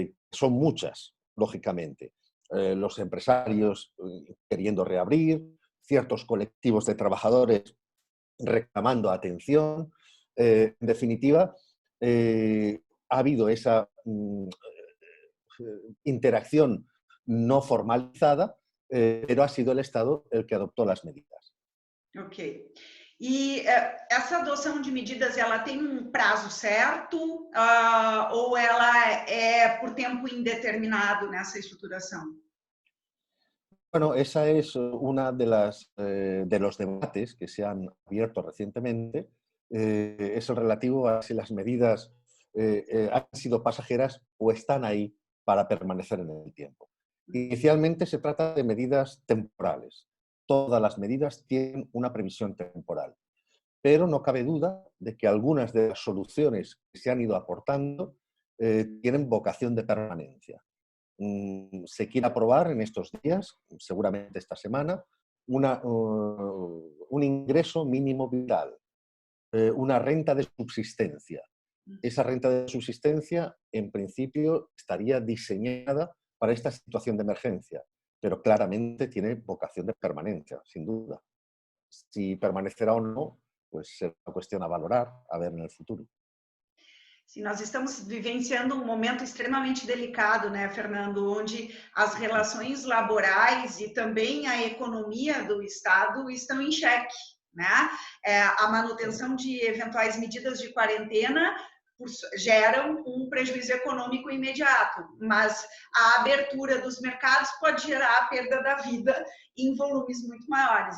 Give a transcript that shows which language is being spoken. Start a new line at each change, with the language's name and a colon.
Spanish: Son muchas, lógicamente. Los empresarios queriendo reabrir, ciertos colectivos de trabajadores reclamando atención. En definitiva, ha habido esa interacción no formalizada, pero ha sido el Estado el que adoptó las medidas. Ok.
Portuguese: E essa adoção de medidas, ela tem um prazo certo ou ela é por tempo indeterminado nessa estruturação?
Spanish: Bueno, esa es una de los debates que se han abierto recientemente. Es el relativo a si las medidas han sido pasajeras o están ahí para permanecer en el tiempo. Inicialmente se trata de medidas temporales. Todas las medidas tienen una previsión temporal, pero no cabe duda de que algunas de las soluciones que se han ido aportando tienen vocación de permanencia. Se quiere aprobar en estos días, seguramente esta semana, un ingreso mínimo vital, una renta de subsistencia. Esa renta de subsistencia, en principio, estaría diseñada para esta situación de emergencia, pero claramente tiene vocación de permanencia, sin duda. Si permanecerá o no, pues será una cuestión a valorar, a ver en el futuro.
Portuguese: Sim, nós estamos vivenciando um momento extremamente delicado, né, Fernando, onde as relações laborais e também a economia do Estado estão em xeque, né? A manutenção de eventuais medidas de quarentena geram um prejuízo econômico imediato, mas a abertura dos mercados pode gerar a perda da vida em volumes muito maiores.